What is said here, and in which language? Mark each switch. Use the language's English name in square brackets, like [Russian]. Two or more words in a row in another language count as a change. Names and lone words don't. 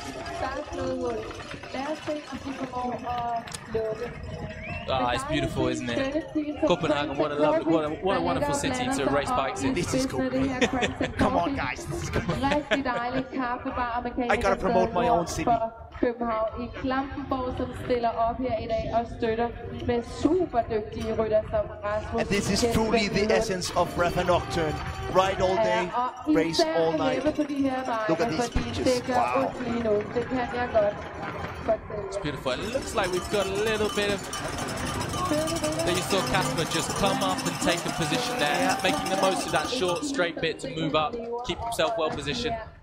[English] Ah, it's beautiful, isn't it? Copenhagen, what a wonderful city to race bikes in. This is cool. Come on, guys. This is cool. I gotta promote my own city. [Danish] København i Klampenborg, som stiller op her i dag og støtter med super dygtige rytter som Rasmus. [English] And this is truly the essence of Rapha Nocturne. Ride all day, race all night. Look at these pictures. Wow. It's beautiful. It looks like we've got a little bit of... There you saw Kasper just come up and take a position there, making the most of that short straight bit to move up, keep himself well positioned.